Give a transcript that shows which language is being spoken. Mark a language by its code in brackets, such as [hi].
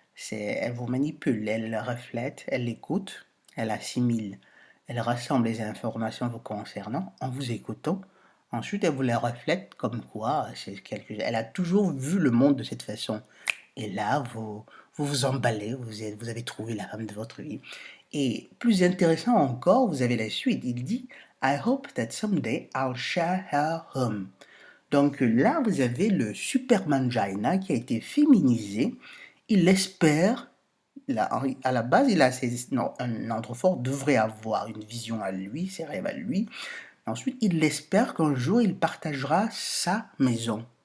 [fr] Elle vous manipule, elle le reflète, elle l'écoute, elle assimile, elle rassemble les informations vous concernant en vous écoutant. Ensuite, elle vous les reflète comme quoi elle a toujours vu le monde de cette façon. Et là, vous emballez, vous avez trouvé la femme de votre vie. Et plus intéressant encore, vous avez la suite. Il dit [en] I hope that someday I'll share her home. [fr] Donc là, vous avez le Superman Jaina qui a été féminisé. Il espère, à la base, un autre fort devrait avoir une vision à lui, ses rêves à lui. Ensuite, il espère qu'un jour, il partagera sa maison.